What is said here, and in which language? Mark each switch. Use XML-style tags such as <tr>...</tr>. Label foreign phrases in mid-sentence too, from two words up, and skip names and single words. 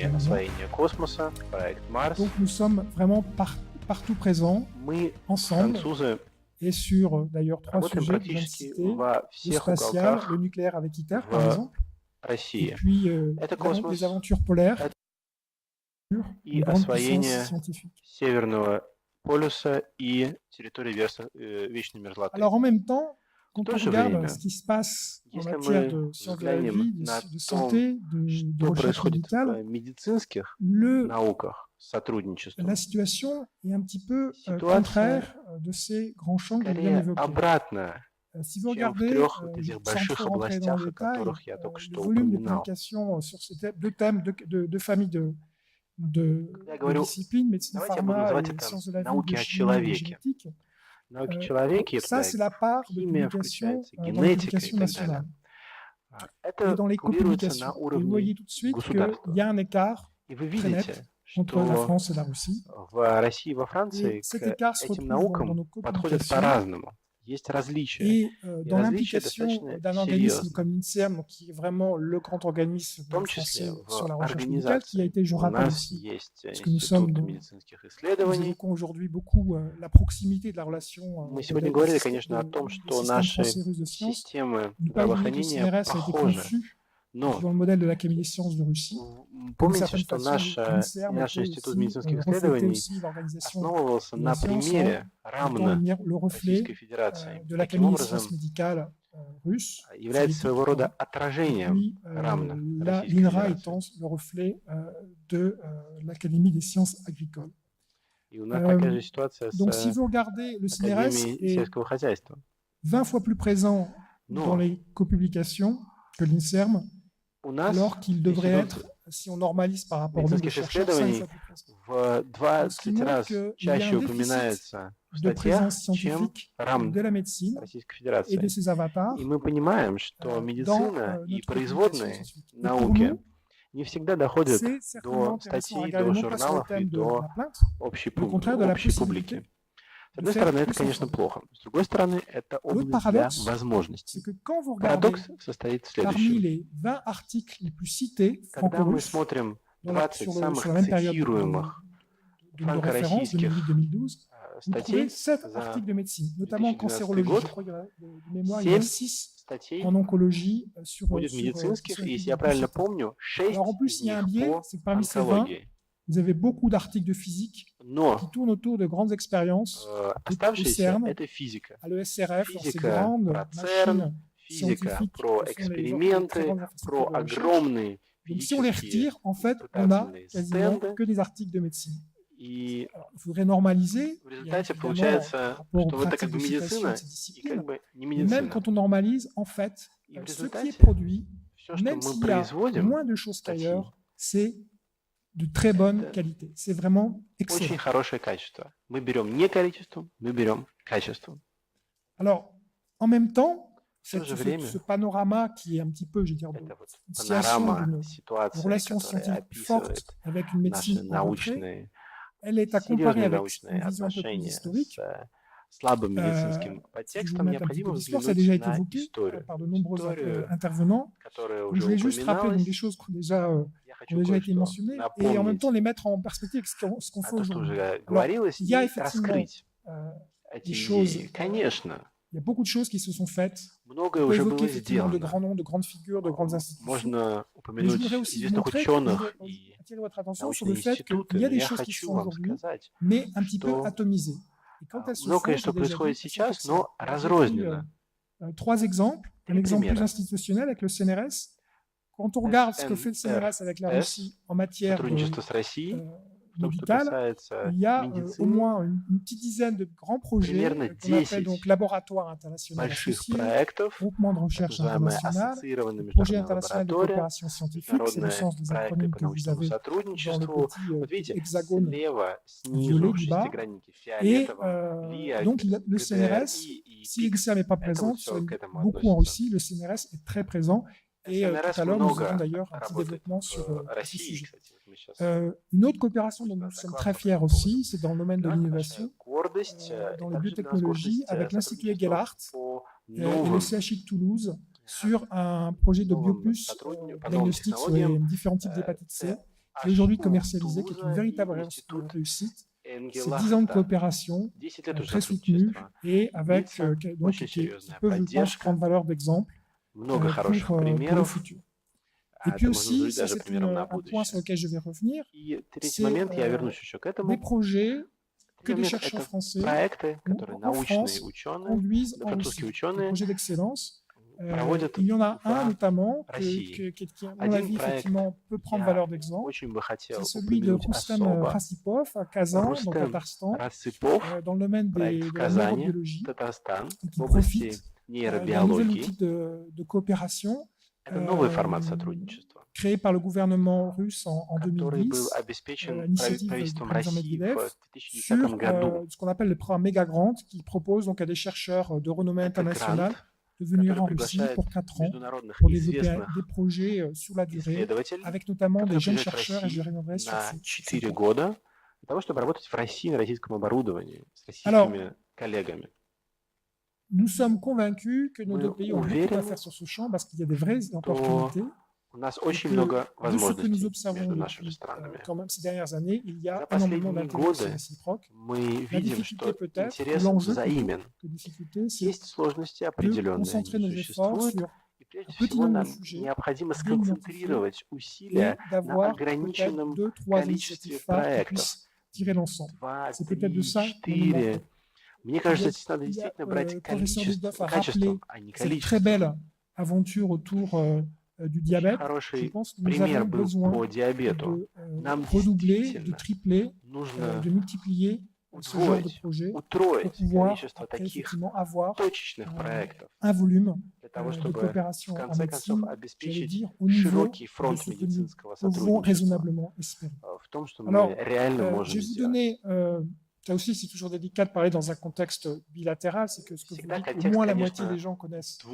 <ru>освоение космоса, проект Марс.</ru> <fr>Donc nous sommes vraiment partout présents,</fr> <ru>Мы,</ru> <fr>ensemble,</fr> <ru>французы,</ru> <fr>et sur d'ailleurs 3</fr> <ru>работаем</ru> <fr>sujets que je viens de</fr> <ru>практически</ru> <fr>citer,</fr> <ru>во</ru> <fr>le</fr> <ru>всех</ru> <fr>spatial,</fr> <ru>уголках</ru> <fr>le nucléaire avec ITER par</fr> <ru>в</ru> <fr>exemple, et</fr> <ru>России.</ru> <fr>puis</fr> <ru>Это</ru> <fr>les</fr> <ru>космос</ru> <fr>aventures polaires,</fr> <ru>и</ru> <fr>une grande</fr> <ru>освоение</ru> <fr>puissance scientifique.</fr> <ru>Северного полюса и территории вечной мерзлоты.</ru> <fr>Alors en même temps,</fr> <ru>В</ru> <fr>quand</fr> <ru>то</ru> <fr>on</fr> <ru>же</ru> <fr>regarde</fr> <ru>время,</ru> <fr>ce qui se passe en</fr> <ru>если</ru> <fr>matière</fr> <ru>мы</ru> <fr>de sciences de la</fr> <ru>взглянем</ru> <fr>vie,</fr> <ru>на</ru> <fr>de</fr> <ru>том,</ru> <fr>santé, de</fr> <ru>что</ru> <fr>recherche</fr> <ru>происходит</ru> <fr>médicale,</fr> <ru>в медицинских</ru> <fr>le,</fr> <ru>науках, сотрудничестве,</ru> <fr>la situation est un petit peu</fr> <ru>ситуация</ru> <fr>contraire de ces grands champs que je viens</fr> <ru>скорее</ru> <fr>d'évoquer.</fr> <ru>обратная,</ru> <fr>Si vous</fr> <ru>чем в</ru> <fr>regardez,</fr> <ru>трех вот этих</ru> <fr>sans</fr> <ru>больших</ru> <fr>trop rentrer dans le</fr> <ru>областях, о</ru> <fr>détail,</fr> <ru>которых я только</ru> <fr>le</fr> <ru>что</ru> <fr>volume de</fr> <ru>упоминал.</ru> <fr>publications sur ces deux thèmes, deux familles de</fr> <ru>Когда я говорю,</ru> <fr>disciplines, médecine,</fr> <ru>давайте я буду</ru> <fr>pharma</fr> <ru>называть</ru> <fr>et</fr> <ru>это</ru> <fr>sciences de la vie,</fr> <ru>науки о</ru> <fr>biochimie et</fr> <ru>человеке.</ru> <fr>génétique,</fr> <ru>Науки о человеке,</ru> <fr>ça</fr> <ru>туда</ru> <fr>c'est la part de</fr> <ru>химия</ru> <fr>publication</fr> <ru>включается,</ru> <fr>dans les</fr> <ru>генетика и</ru> <fr>publications</fr> <ru>так далее.</ru> <fr>nationales et</fr> <ru>Это</ru> <fr>dans les</fr> <ru>курируется на</ru> <fr>copublications. Et vous voyez</fr> <ru>уровне</ru> <fr>tout de suite</fr> <ru>государства.</ru> <fr>qu'il y a un écart</fr> <ru>И вы</ru> <fr>très net</fr> <ru>видите,</ru> <fr>entre la</fr> <ru>что</ru> <fr>France et la Russie.</fr> <ru>в России и во</ru> <fr>Et</fr> <ru>Франции</ru> <fr>cet</fr> <ru>к</ru> <fr>écart se</fr> <ru>этим</ru> <fr>retrouve</fr> <ru>наукам</ru> <fr>dans nos</fr> <ru>подходят</ru> <fr>copublications</fr> <ru>по-разному. Есть различия.</ru> <fr>et</fr> <ru>И</ru> <fr>dans</fr> <ru>различия</ru> <fr>l'implication</fr> <ru>достаточно</ru> <fr>d'un organisme</fr> <ru>серьезные.</ru> <fr>comme l'INSERM, donc qui est vraiment le grand organisme</fr> <ru>В том числе</ru> <fr>français sur</fr> <ru>в</ru> <fr>la recherche médicale, qui a</fr> <ru>организации.</ru> <fr>été, je</fr> <ru>У</ru> <fr>rappelle</fr> <ru>нас</ru> <fr>aussi,</fr> <ru>есть</ru> <fr>parce que nous sommes</fr> <ru>Институт</ru> <fr>dans,</fr> <ru>медицинских</ru> <fr>nous</fr> <ru>исследований.</ru> <fr>évoquons aujourd'hui beaucoup la proximité de la relation</fr> <ru>Мы сегодня говорили, конечно, о том,</ru> <fr>des</fr> <ru>что</ru> <fr>systèmes</fr> <ru>наши</ru> <fr>français et russes de sciences.</fr> <ru>системы</ru> <fr>Ne pas oublier que le</fr> <ru>здравоохранения</ru> <fr>CNRS a été</fr> <ru>похожи.</ru> <fr>conçu</fr> <ru>Но</ru> <fr>dans le modèle de l'Académie des sciences de Russie. D'une</fr> <ru>помните,</ru> <fr>certaine</fr> <ru>что</ru> <fr>façon,</fr> <ru>наш</ru> <fr>l'INSERM</fr> <ru>Институт</ru> <fr>était</fr> <ru>медицинских</ru> <fr>aussi, reflétait</fr> <ru>исследований</ru> <fr>aussi l'organisation</fr> <ru>основывался</ru> <fr>de</fr> <ru>на</ru> <fr>la science en</fr> <ru>примере</ru> <fr>étant</fr> <ru>рамно</ru> <fr>le reflet</fr> <ru>Российской Федерации.</ru> <fr>de</fr> <ru>Таким</ru> <fr>l'Académie des</fr> <ru>образом,</ru> <fr>sciences médicales russe,</fr> <ru>является своего рода отражением</ru> <fr>puis</fr> <ru>рамно Российской</ru> <fr>l'INRA</fr> <ru>Федерации.</ru> <fr>étant le reflet de l'Académie des sciences agricoles.</fr> <ru>И у нас такая же ситуация</ru> <fr>Donc,</fr> <ru>с</ru> <fr>si vous regardez, le CNRS</fr> <ru>Академией</ru> <fr>est</fr> <ru>сельского хозяйства.</ru> <fr>20 fois plus présent dans</fr> <ru>Но</ru> <fr>les copublications que l'INSERM,</fr> <ru>у нас</ru> <fr>alors qu'il devrait</fr> <ru>Институт</ru> <fr>être, si on normalise par rapport au nombre de</fr> <ru>медицинских</ru> <fr>chercheurs, 5</fr> <ru>исследований</ru> <fr>fois plus présent.</fr> <ru>в</ru> <fr>Ce qui</fr> <ru>20</ru> <fr>montre</fr> <ru>раз</ru> <fr>qu'il y a</fr> <ru>чаще</ru> <fr>un déficit</fr> <ru>упоминается в</ru> <fr>de</fr> <ru>статьях,</ru> <fr>présence</fr> <ru>чем</ru> <fr>scientifique</fr> <ru>РАМ</ru> <fr>de la médecine</fr> <ru>Российской</ru> <fr>et</fr> <ru>Федерации.</ru> <fr>de ses avatars</fr> <ru>И мы понимаем, что</ru> <fr>dans</fr> <ru>медицина и</ru> <fr>notre publication</fr> <ru>производные</ru> <fr>scientifique. Et pour</fr> <ru>науки</ru> <fr>nous,</fr> <ru>не всегда доходят</ru> <fr>c'est certainement</fr> <ru>до</ru> <fr>intéressant à</fr> <ru>статей,</ru> <fr>regarder</fr> <ru>до</ru> <fr>non pas sur le</fr> <ru>журналов и</ru> <fr>thème de</fr> <ru>до</ru> <fr>la plainte,</fr> <ru>общей,</ru> <fr>mais au contraire de la</fr> <ru>общей</ru> <fr>possibilité</fr> <ru>публики. С</ru> <fr>de</fr> <ru>одной</ru> <fr>faire</fr> <ru>стороны, это,</ru> <fr>plus</fr> <ru>конечно,</ru> <fr>ensemble.</fr> <ru>плохо. С другой стороны, это</ru> <fr>L'autre</fr> <ru>область для</ru> <fr>paradoxe, c'est</fr> <ru>возможностей.</ru> <fr>que quand vous regardez</fr> <ru>Парадокс состоит в</ru> <fr>parmi</fr> <ru>следующем.</ru> <fr>les 20 articles les plus cités</fr> <ru>Когда мы</ru> <fr>franco-russes</fr> <ru>смотрим</ru> <fr>sur</fr> <ru>20</ru> <fr>la</fr> <ru>самых</ru> <fr>même période</fr> <ru>цитируемых</ru> <fr>de nos références,</fr> <ru>франко-российских</ru> <fr>2008-2012, vous trouvez</fr> <ru>статей 7 за</ru> <fr>articles de médecine, notamment en</fr> <ru>2012</ru> <fr>cancérologie.</fr> <ru>год,</ru> <fr>Je crois qu'il y a de mémoire, il y a</fr> <ru>7</ru> <fr>6</fr> <ru>статей</ru> <fr>en oncologie</fr> <ru>будет медицинских, и если я правильно помню, 6</ru> <fr>Alors en plus,</fr> <ru>из</ru> <fr>il y a un</fr> <ru>них</ru> <fr>biais,</fr> <ru>по</ru> <fr>c'est que parmi ces 20,</fr> <ru>онкологии.</ru> <fr>vous avez beaucoup d'articles de physique</fr> <ru>Но</ru> <fr>qui tournent autour de grandes expériences au</fr> <ru>оставшаяся</ru> <fr>CERN,</fr> <ru>это физика.</ru> <fr>à l'ESRF, dans ces</fr> <ru>Физика</ru> <fr>grandes</fr> <ru>про ЦЕРН,</ru> <fr>machines</fr> <ru>физика</ru> <fr>scientifiques</fr> <ru>про</ru> <fr>qui sont les très</fr> <ru>эксперименты,</ru> <fr>grandes infrastructures</fr> <ru>про</ru> <fr>de recherche.</fr> <ru>огромные</ru> <fr>Donc si on les</fr> <ru>физические</ru> <fr>retire, en fait, on a</fr> <ru>испытательные</ru> <fr>quasiment</fr> <ru>стенды.</ru> <fr>que des articles de médecine.</fr> <ru>И</ru> <fr>Alors, il faudrait normaliser.</fr> <ru>в</ru> <fr>Il y a</fr> <ru>результате</ru> <fr>évidemment</fr> <ru>получается,</ru> <fr>par rapport aux</fr> <ru>что это как</ru> <fr>pratiques</fr> <ru>бы</ru> <fr>de citation</fr> <ru>медицина</ru> <fr>de ces</fr> <ru>и</ru> <fr>disciplines.</fr> <ru>как бы не</ru> <fr>Mais même</fr> <ru>медицина.</ru> <fr>quand on normalise, en fait,</fr> <ru>И в</ru> <fr>ce qui est</fr> <ru>результате</ru> <fr>produit,</fr> <ru>все, что</ru> <fr>même</fr> <ru>мы</ru> <fr>s'il y a</fr> <ru>производим,</ru> <fr>moins de choses</fr> <ru>статьи,</ru> <fr>qu'ailleurs, c'est de très bonne</fr> <ru>Это</ru> <fr>qualité. C'est vraiment</fr> <ru>очень</ru> <fr>excellent.</fr> <ru>хорошее качество. Мы берем не количеством, мы берем качеством.</ru> <fr>Alors, en même temps,</fr> <ru>В то же время</ru> <fr>ce panorama qui est un petit peu, je veux dire,</fr> <ru>это вот</ru> <fr>une situation</fr> <ru>панорама</ru> <fr>d'une</fr> <ru>ситуации,</ru> <fr>relation</fr> <ru>которая</ru> <fr>scientifique forte</fr> <ru>описывает</ru> <fr>avec une</fr> <ru>наши</ru> <fr>médecine en retrait,</fr> <ru>научные,</ru> <fr>elle est à comparer</fr> <ru>серьезные</ru> <fr>avec</fr> <ru>научные</ru> <fr>une vision un peu plus</fr> <ru>отношения</ru> <fr>historique.</fr> <ru>с слабым медицинским</ru> <fr>Si je vous</fr> <ru>подтекстом,</ru> <fr>mets un petit peu</fr> <ru>необходимо</ru> <fr>d'histoire, ça a déjà</fr> <ru>взглянуть</ru> <fr>été</fr> <ru>на</ru> <fr>évoqué</fr> <ru>историю.</ru> <fr>par de nombreux</fr> <ru>Историю,</ru> <fr>intervenants.</fr> <ru>которая</ru> <fr>Donc,</fr> <ru>уже</ru> <fr>je voulais juste rappeler donc,</fr> <ru>упоминалась.</ru> <fr>des choses qui déjà,</fr> <ru>Я</ru> <fr>ont</fr> <ru>хочу</ru> <fr>déjà été</fr> <ru>кое-что</ru> <fr>mentionnées et en même</fr> <ru>напомнить</ru> <fr>temps les mettre en perspective avec ce qu'on</fr> <ru>о</ru> <fr>fait</fr> <ru>том, что</ru> <fr>aujourd'hui.</fr> <ru>уже</ru> <fr>Alors,</fr> <ru>говорилось,</ru> <fr>il y a</fr> <ru>и</ru> <fr>effectivement</fr> <ru>раскрыть</ru> <fr>des</fr> <ru>эти</ru> <fr>choses,</fr> <ru>идеи. Конечно,</ru> <fr>il y a beaucoup de choses qui se sont faites.</fr> <ru>многое</ru> <fr>On peut</fr> <ru>уже</ru> <fr>évoquer</fr> <ru>было</ru> <fr>effectivement de</fr> <ru>сделано.</ru> <fr>grands noms, de grandes figures, de grandes institutions.</fr> <ru>Можно</ru> <fr>Mais je</fr> <ru>упомянуть</ru> <fr>voudrais aussi vous</fr> <ru>известных</ru> <fr>montrer, je voudrais</fr> <ru>ученых и</ru> <fr>attirer votre attention sur le</fr> <ru>научные</ru> <fr>fait</fr> <ru>институты,</ru> <fr>qu'il y a</fr> <ru>но</ru> <fr>des</fr> <ru>я</ru> <fr>choses qui se</fr> <ru>хочу</ru> <fr>font</fr> <ru>вам</ru> <fr>aujourd'hui,</fr> <ru>сказать,</ru> <fr>mais un petit peu</fr> <ru>что</ru> <fr>atomisées. Et quand elles se</fr> <ru>многое,</ru> <fr>font,</fr> <ru>что</ru> <fr>j'ai déjà dit,</fr> <ru>происходит</ru> <fr>elles sont</fr> <ru>сейчас,</ru> <fr>excellentes.</fr> <ru>но</ru> <fr>Alors, j'ai pris</fr> <ru>разрозненно.</ru> <fr>3 exemples. Un</fr> <ru>Три</ru> <fr>exemple plus</fr> <ru>примера.</ru> <fr>institutionnel avec le CNRS. Quand on regarde ce que fait le CNRS avec la</fr> <ru>SNRS,</ru> <fr>Russie en matière</fr> <ru>Сотрудничество с Россией, в том, что</ru> <fr>médicale,</fr> <ru>касается</ru> <fr>il y a au</fr> <ru>медицины,</ru> <fr>moins une petite dizaine de grands projets</fr> <ru>примерно</ru> <fr>qu'on appelle</fr> <ru>10</ru> <fr>donc laboratoire international</fr> <ru>больших</ru> <fr>associé,</fr> <ru>проектов,</ru> <fr>groupement de</fr> <ru>так</ru> <fr>recherche</fr> <ru>называемая</ru> <fr>international,</fr> <ru>ассоциированная</ru> <fr>projet</fr> <ru>международная</ru> <fr>international de</fr> <ru>лаборатория,</ru> <fr>coopération scientifique, c'est le</fr> <ru>международные</ru> <fr>sens des</fr> <ru>проекты</ru> <fr>acronymes</fr> <ru>по</ru> <fr>que vous</fr> <ru>научному</ru> <fr>avez dans le</fr> <ru>сотрудничеству.</ru> <fr>petit</fr> <ru>Вот видите,</ru> <fr>hexagone</fr> <ru>слева, снизу,</ru> <fr>violet</fr> <ru>в</ru> <fr>du bas.</fr> <ru>шестиграннике</ru> <fr>Et</fr> <ru>фиолетовом, влияют</ru> <fr>donc le CNRS,</fr> <ru>ГДРИ и</ru> <fr>si</fr> <ru>ПИКС.</ru> <fr>l'INSERM n'est pas</fr> <ru>Это</ru> <fr>présent,</fr> <ru>вот все к этому</ru> <fr>beaucoup en</fr> <ru>относится.</ru> <fr>Russie, le CNRS est très présent. Et tout</fr> <ru>СНРС</ru> <fr>à l'heure, nous aurons</fr> <ru>много</ru> <fr>d'ailleurs un petit</fr> <ru>работает</ru> <fr>développement sur</fr> <ru>в</ru> <fr>ce</fr> <ru>России,</ru> <fr>sujet.</fr> <ru>кстати. Вот мы сейчас</ru> <fr>Une autre coopération dont</fr> <ru>Да,</ru> <fr>nous sommes</fr> <ru>доклад</ru> <fr>très</fr> <ru>по</ru> <fr>fiers</fr> <ru>этому поводу.</ru> <fr>aussi, c'est dans le domaine de</fr> <ru>Да,</ru> <fr>l'innovation,</fr> <ru>большая гордость,</ru> <fr>dans</fr> <ru>и</ru> <fr>les</fr> <ru>также для нас</ru> <fr>biotechnologies,</fr> <ru>гордость</ru> <fr>avec l'Institut</fr> <ru>сотрудничества</ru> <fr>Egelhart</fr> <ru>по</ru> <fr>et le</fr> <ru>новым,</ru> <fr>CHI de Toulouse sur un projet de</fr> <ru>новым</ru> <fr>biopus</fr> <ru>по новым</ru> <fr>diagnostic sur</fr> <ru>технологиям</ru> <fr>les différents types d'hépatite C qui est aujourd'hui</fr> <ru>Ошибу</ru> <fr>commercialisé, qui est une</fr> <ru>Тулуза и</ru> <fr>véritable</fr> <ru>институт</ru> <fr>réussite. C'est 10 ans de</fr> <ru>Энгелахта.</ru> <fr>coopération</fr> <ru>10 лет уже</ru> <fr>très soutenue</fr> <ru>сотрудничества.</ru> <fr>et avec,</fr> <ru>Длится</ru> <fr>donc,</fr> <ru>очень</ru> <fr>qui</fr> <ru>серьезная</ru> <fr>peut, je pense,</fr> <ru>поддержка,</ru> <fr>prendre valeur d'exemple</fr> <ru>много хороших</ru> <fr>pour le</fr> <ru>примеров.</ru> <fr>futur. Et</fr> <ru>А</ru> <fr>puis</fr> <ru>это можно</ru> <fr>aussi,</fr> <ru>служить</ru> <fr>ça</fr> <ru>даже</ru> <fr>c'est</fr> <ru>примером на</ru> <fr>un point sur</fr> <ru>будущее.</ru> <fr>lequel je vais revenir,</fr> <ru>И третий</ru> <fr>c'est</fr> <ru>момент, я вернусь еще к</ru> <fr>des</fr> <ru>этому.</ru> <fr>projets que</fr> <ru>Третий</ru> <fr>des</fr> <ru>момент–</ru> <fr>chercheurs</fr> <ru>это</ru> <fr>français</fr> <ru>проекты, которые</ru> <fr>en</fr> <ru>научные</ru> <fr>France</fr> <ru>ученые,</ru> <fr>conduisent</fr> <ru>да,</ru> <fr>en</fr> <ru>французские</ru> <fr>Russie, des</fr> <ru>ученые</ru> <fr>projets d'excellence.</fr> <ru>проводят</ru> <fr>Il y en a un</fr> <ru>в</ru> <fr>notamment</fr> <ru>России.</ru> <fr>qui, à mon</fr> <ru>Один</ru> <fr>avis,</fr> <ru>проект</ru> <fr>effectivement, peut prendre</fr> <ru>я</ru> <fr>valeur d'exemple.</fr> <ru>очень бы</ru> <fr>C'est</fr> <ru>хотел</ru> <fr>celui de</fr> <ru>упомянуть</ru> <fr>Rustem</fr> <ru>особо.</ru> <fr>Rassipov à Kazan, donc à</fr> <ru>Рустем</ru> <fr>Tatarstan,</fr> <ru>Рассыпов,</ru> <fr>dans le domaine</fr> <ru>проект в</ru> <fr>de la</fr> <ru>Казани,</ru> <fr>neurobiologie,</fr> <ru>Татарстан,</ru> <fr>et</fr> <ru>в</ru> <fr>qui</fr> <ru>области</ru> <fr>profite d'un nouvel</fr> <ru>нейробиологии.</ru> <fr>outil de coopération</fr> <ru>Это новый формат сотрудничества,</ru> <fr>créé par le gouvernement russe en</fr> <ru>который был</ru> <fr>2010, à</fr> <ru>обеспечен</ru> <fr>l'initiative du</fr> <ru>правительством</ru> <fr>président</fr> <ru>России</ru> <fr>Medvedev,</fr> <ru>в 2010</ru> <fr>sur</fr> <ru>году.</ru> <fr>ce qu'on appelle le programme Mega Grant, qui propose donc à des chercheurs de renommée</fr> <ru>Это</ru> <fr>internationale</fr> <ru>грант,</ru> <fr>de venir</fr> <ru>который</ru> <fr>en Russie</fr> <ru>приглашает</ru> <fr>pour 4 ans</fr> <ru>международных</ru> <fr>pour développer</fr> <ru>известных</ru> <fr>des projets sur la durée,</fr> <ru>исследователей,</ru> <fr>avec notamment des</fr> <ru>которые</ru> <fr>jeunes</fr> <ru>приезжают в</ru> <fr>chercheurs, et je</fr> <ru>Россию</ru> <fr>reviendrai sur</fr> <ru>на</ru> <fr>ce</fr> <ru>4</ru> <fr>point.</fr> <ru>года для того, чтобы работать в России на российском оборудовании с</ru> <fr>Alors,</fr> <ru>российскими коллегами.</ru> <fr>nous sommes convaincus que nos</fr> <ru>Мы</ru> <fr>deux pays ont beaucoup à</fr> <ru>уверены,</ru> <fr>faire sur ce champ parce qu'il y a des vraies</fr> <ru>что</ru> <fr>opportunités.</fr> <ru>у нас</ru> <fr>Et</fr> <ru>очень</ru> <fr>que</fr> <ru>много</ru> <fr>de ce que nous</fr> <ru>возможностей</ru> <fr>observons</fr> <ru>между нашими</ru> <fr>depuis</fr> <ru>странами.</ru> <fr>quand même ces dernières années, il y</fr> <ru>За</ru> <fr>a énormément</fr> <ru>последние</ru> <fr>d'intérêt</fr> <ru>годы</ru> <fr>réciproque.</fr> <ru>мы</ru> <fr>La</fr> <ru>видим,</ru> <fr>difficulté</fr> <ru>что</ru> <fr>peut-être, ou</fr> <ru>интерес</ru> <fr>l'enjeu plutôt</fr> <ru>взаимен.</ru> <fr>que difficulté, c'est</fr> <ru>Есть сложности</ru> <fr>de</fr> <ru>определенные,</ru> <fr>concentrer</fr> <ru>они</ru> <fr>nos efforts</fr> <ru>существуют,</ru> <fr>sur</fr> <ru>и прежде</ru> <fr>un petit</fr> <ru>всего</ru> <fr>nombre de</fr> <ru>нам</ru> <fr>sujets,</fr> <ru>необходимо</ru> <fr>bien identifiés,</fr> <ru>сконцентрировать усилия</ru> <fr>et</fr> <ru>на</ru> <fr>d'avoir peut-être</fr> <ru>ограниченном</ru> <fr>2-3</fr> <ru>количестве</ru> <fr>initiatives phares qui</fr> <ru>проектов.</ru> <fr>puissent tirer l'ensemble.</fr> <ru>2,</ru> <fr>C'est peut-être de</fr> <ru>3,</ru> <fr>ça dont nous manquons.</fr> <ru>4. Мне</ru> <fr>Il y</fr> <ru>кажется,</ru> <fr>a,</fr> <ru>здесь надо</ru> <fr>il y a,</fr> <ru>действительно брать</ru> <fr>le professeur Dusdorf a</fr> <ru>качеством,</ru> <fr>rappelé</fr> <ru>а не</ru> <fr>cette très</fr> <ru>количеством.</ru> <fr>belle aventure autour du</fr> <ru>Очень</ru> <fr>diabète. Je</fr> <ru>хороший</ru> <fr>pense que nous</fr> <ru>пример</ru> <fr>avons</fr> <ru>был</ru> <fr>besoin</fr> <ru>по диабету.</ru> <fr>de</fr> <ru>Нам</ru> <fr>redoubler, de</fr> <ru>действительно</ru> <fr>tripler,</fr> <ru>нужно</ru> <fr>de multiplier ce genre de</fr> <ru>удвоить,</ru> <fr>projet pour</fr> <ru>утроить</ru> <fr>pouvoir</fr> <ru>количество</ru> <fr>après,</fr> <ru>таких</ru> <fr>effectivement avoir</fr> <ru>точечных проектов</ru> <fr>un volume</fr> <ru>для того,</ru> <fr>de</fr> <ru>чтобы</ru> <fr>coopération</fr> <ru>в</ru> <fr>en</fr> <ru>конце концов</ru> <fr>médecine, j'allais</fr> <ru>обеспечить</ru> <fr>dire, au niveau</fr> <ru>широкий</ru> <fr>de</fr> <ru>фронт</ru> <fr>ce que nous</fr> <ru>медицинского</ru> <fr>pouvons</fr> <ru>сотрудничества,</ru> <fr>raisonnablement espérer.</fr> <ru>в том, что мы</ru> <fr>Alors,</fr> <ru>реально</ru> <fr>je</fr> <ru>можем</ru> <fr>vais vous</fr> <ru>сделать.</ru> <fr>donner, ça aussi c'est toujours délicat de parler dans un contexte bilatéral, c'est que ce que vous</fr> <ru>Всегда</ru> <fr>dites, au</fr> <ru>контекст,</ru> <fr>moins la moitié</fr> <ru>конечно,</ru> <fr>des gens connaissent soit</fr>